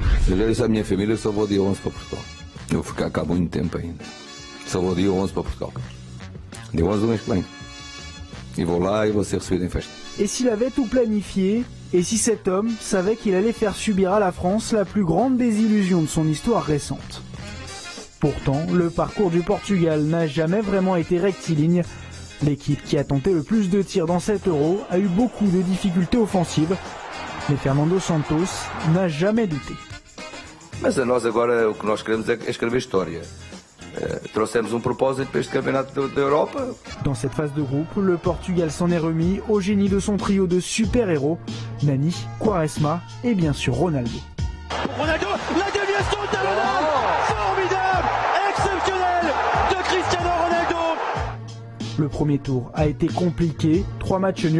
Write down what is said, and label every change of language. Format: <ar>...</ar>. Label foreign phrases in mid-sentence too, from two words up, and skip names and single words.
<pt>Eu já disse à minha família que só vou dia 11 para Portugal. Eu vou ficar cá muito tempo ainda. Só vou dia 11 para Portugal. Dia 11 do mês que vem.</pt> <fr>Et voilà, il va se recevoir une fête. Et s'il avait tout planifié, et si cet homme savait qu'il allait faire subir à la France la plus grande désillusion de son histoire récente. Pourtant, le parcours du Portugal n'a jamais vraiment été rectiligne. L'équipe qui a tenté le plus de tirs dans cet Euro a eu beaucoup de difficultés offensives, mais Fernando Santos n'a jamais douté.</fr> <pt>Mas a nós agora o que nós queremos é escrever história. Trouxemos propósito para este campeonato da Europa.</pt> <fr>Dans cette phase de groupe, le Portugal s'en est remis au génie de son trio de super-héros, Nani, Quaresma et bien sûr Ronaldo. Ronaldo, la déviation talonnade, formidable, exceptionnel de Cristiano Ronaldo. Le premier tour a été compliqué, 3 matchs nuls.</fr>